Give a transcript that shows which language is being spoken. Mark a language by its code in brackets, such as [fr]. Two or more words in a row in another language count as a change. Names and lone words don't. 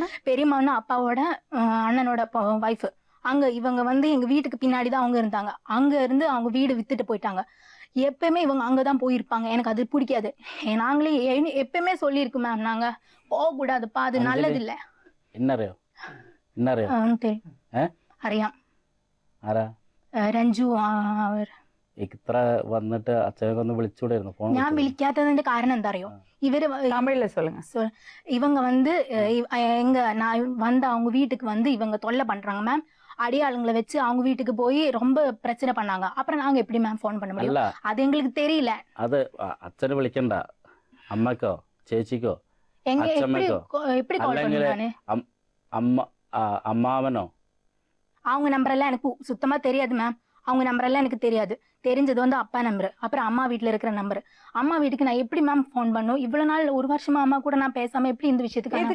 [ta] பெரியம்மான்னா அப்பாவோட அண்ணனோட ஒய்ஃபு. அங்க இவங்க வந்து எங்க வீட்டுக்கு பின்னாடி தான் அவங்க இருந்தாங்க. அங்க இருந்து அவங்க வீடு வித்துட்டு போயிட்டாங்க. எப்பயுமே இவங்க அங்கதான் போயிருப்பாங்க. எனக்கு அது பிடிக்காது. நாங்களே எப்பயுமே சொல்லியிருக்கு மேம், நாங்க போக கூடாதுப்பா, அது நல்லது இல்ல. [ml] അറിയാം രഞ്ജു അവർ ഇത്ര വന്നിട്ട് അച്ഛനൊക്കെ ഒന്ന് വിളിച്ചൂടായിരുന്നു ഫോൺ? ഞാൻ വിളിക്കാത്തതിന്റെ കാരണം എന്താ അറിയോ, [ta] இவரு தமிழ்ல சொல்லுங்க. இவங்க வந்து நான் வந்த அவங்க வீட்டுக்கு வந்து இவங்க தொல்லை பண்றாங்க மேம். அடியாளுங்களை வச்சு அவங்க வீட்டுக்கு போய் ரொம்ப பிரச்சனை பண்ணாங்க. அப்புறம் நாங்க எப்படி மேம் ஃபோன் பண்ண முடியும்? அது எங்களுக்கு தெரியல. [ml] அது அച്ഛനെ വിളിക്കണ്ട, അമ്മക്കോ ചേച്ചിക്കോ [ta] எப்படி கால் பண்ணானே, அம்மாவனோ? அவங்க நம்பர் எல்லாம் எனக்கு சுத்தமா தெரியாது மேம். அவங்க நம்பர் எல்லாம் எனக்கு தெரியாது. தெரிஞ்சது வந்து அப்பா நம்பர், அப்புறம் அம்மா வீட்டுல இருக்கிற நம்பர். அம்மா வீட்டுக்கு நான் எப்படி மேம் ஃபோன் பண்ணும்? இவ்வளவு நாள் 1 வருஷமா அம்மா கூட நான் பேசாம எப்படி இந்த விஷயத்துக்கு?